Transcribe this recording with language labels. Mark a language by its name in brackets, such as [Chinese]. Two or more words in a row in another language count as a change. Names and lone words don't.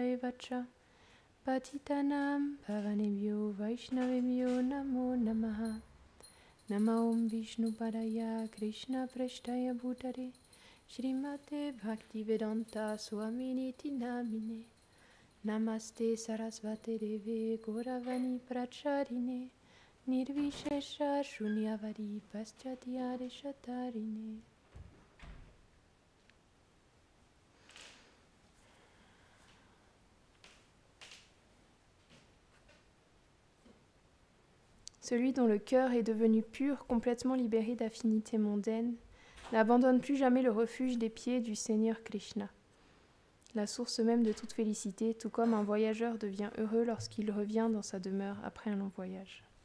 [Sanskrit] एवं च पतितानां पावनेभ्यो वैष्णवेभ्यो नमो नमः नमः ॐ विष्णुपादाय कृष्णप्रेष्ठाय भूतले श्रीमते भक्तिवेदान्तस्वामिन् इति नामिने नमस्ते सारस्वते देवे गौरवाणीप्रचारिणे निर्विशेषशून्यवादिपाश्चात्यदेशतारिणे. [French] Celui dont le cœur est devenu pur, complètement libéré d'affinités mondaines, n'abandonne plus jamais le refuge des pieds du Seigneur Krishna, la source même de toute félicité, tout comme un voyageur devient heureux lorsqu'il revient dans sa demeure après un long voyage.